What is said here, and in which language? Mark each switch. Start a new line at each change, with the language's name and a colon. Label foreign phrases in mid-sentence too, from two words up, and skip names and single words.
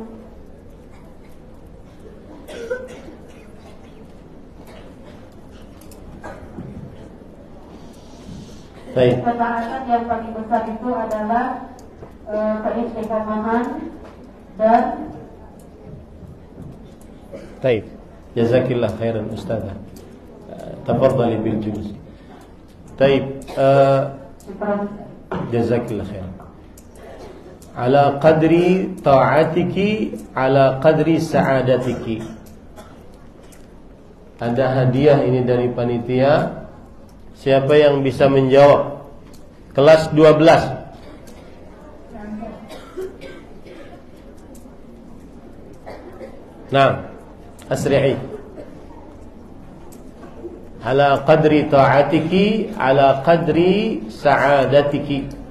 Indonesian: Baik. ketaatan yang paling besar itu adalah keistiqomahan dan Baik.
Arabic: جزاكِ الله خيرا أستاذة. تفضلي بالجزء. Baik. جزاكِ الله خيرا. على قدر طاعتك، على قدر سعادتك.
Indonesian: Ada hadiah ini dari panitia. Siapa yang bisa menjawab? Kelas 12. Nah,
Arabic: asri'i. على قدر طاعتك، على قدر سعادتك.